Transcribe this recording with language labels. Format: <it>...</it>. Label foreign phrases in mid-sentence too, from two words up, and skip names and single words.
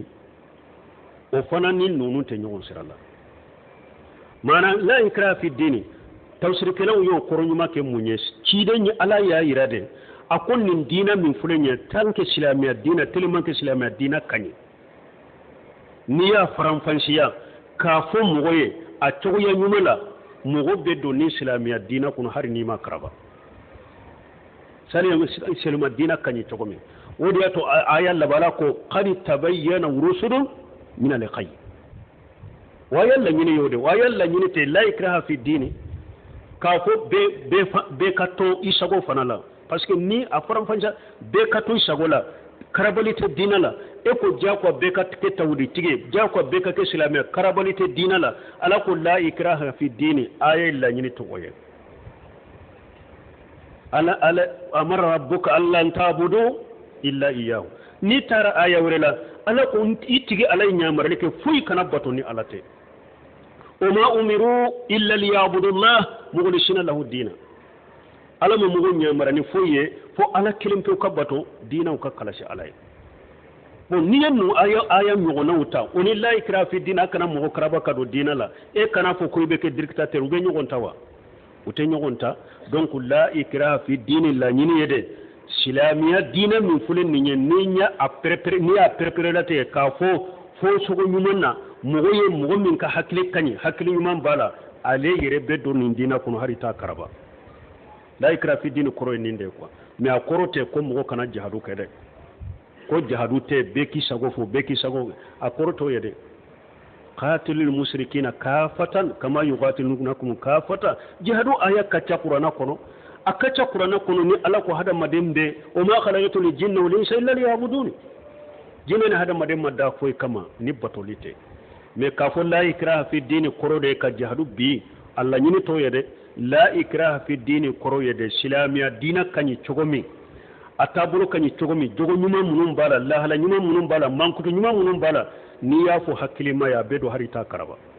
<bm>o fana ni ninnu tɛ ɲɔgɔn sira la maanaam</bm> <ar>لا إكراه في الدين</ar> <bm>tafsirikɛlaw y'o kɔrɔ ɲuman kɛ mun ye ciden ye ala y'a yira de a ko nin diina min filɛ nin ye</bm> <fr>tant que</fr> <bm>silamɛya diina</bm> <fr>tellement que</fr> <bm>silamɛya diina ka ɲi n'i y'a faranfasiya k'a fɔ mɔgɔ ye a cogoya ɲuman la mɔgɔ bɛ don ni silamɛya diina kɔnɔ hali n'i ma karaba silamɛya diina ka ɲi cogo min o de y'a to aya laban ko</bm> <ar>قد تبين رسل من الغي</ar> <bm>wa aya laɲini y'o de wa aya laɲini tɛ</bm> <ar>لا إكراه في الدين</ar> <bm>k'a fɔ bɛɛ ka to i sago fana la</bm> <fr>parce que</fr> <bm>ni a faranfasiya bɛɛ ka to i sago la karabali tɛ diina la e ko diyagoya bɛɛ ka kɛ tawhiditigi ye diyagoya bɛɛ ka kɛ silamɛ karabali tɛ diina la ala ko</bm> <ar>لا إكراه في الدين</ar> <bm>aya laɲini tɛ o ye ala</bm> <ar>أمر ربك ألا تعبدوا إلا إياه</ar> <bm>ni taara aya wɛrɛ la ala ko i tigi ala ye ɲamarali kɛ foyi kana bato ni ala tɛ</bm> <ar>وما أمروا إلا ليعبدوا الله مخلصين له الدين</ar> <bm>ala ma mɔgɔ ɲamarani foyi ye fo ala kelen pewu ka bato diinaw ka kalasi ala ye bon n'i ye ninnu aya ɲɔgɔnnaw ta o ni</bm> <ar>لا إكراه في الدين</ar> <bm>a kana mɔgɔ karaba ka don diina la e kana fɔ ko i bɛ kɛ dictateur u bɛ ɲɔgɔn ta wa u tɛ ɲɔgɔn ta donc la</bm> <ar>إكراه في الدين</ar> <bm>laɲini ye dɛ silamɛya diina min filɛ nin ye n'i y'a pɛrɛpɛrɛ la ten k'a fɔ fo sogo ɲuman na mɔgɔ ye mɔgɔ min ka hakili ka ɲi hakili ɲuman b'a la ale yɛrɛ bɛ don nin diina kɔnɔ hali t'a karaba</bm> <ar>لا إكراه في الدين</ar> <bm>kɔrɔ ye nin</bm> <fr>de quoi</fr> <bm>mais a kɔrɔ tɛ ko mɔgɔ kana jihadu kɛ dɛ ko jihadu tɛ bɛɛ k'i sago fo bɛɛ k'i sago a kɔrɔ t'o ye dɛ</bm> <ar>قاتلوا المشركين كافة كما يقاتلونكم كافة</ar> <bm>jihadu aya ka ca Qur'ana kɔnɔ a ka ca Qur'ana kɔnɔ ni ala ko hadamaden bɛ o</bm> <ar>ما خلقت الجن والإنس إلا ليعبدون</ar> <bm>jinɛ ni hadamaden ma da foyi kama ni batoli tɛ mais k'a fɔ</bm> <ar>لا إكراه في الدين</ar> <bm>kɔrɔ de ka jihadu bi a laɲini t'o ye dɛ</bm> <ar>لا إكراه في الدين</ar> <bm>kɔrɔ ye dɛ silamɛya diina ka ɲi cogo min a taabolo ka ɲi cogo min jogo ɲuman minnu b'a la lahala ɲuman minnu b'a la mankutu ɲuman minnu b'a la n'i y'a fɔ hakilima ye a bɛ don hali t'a karaba</bm>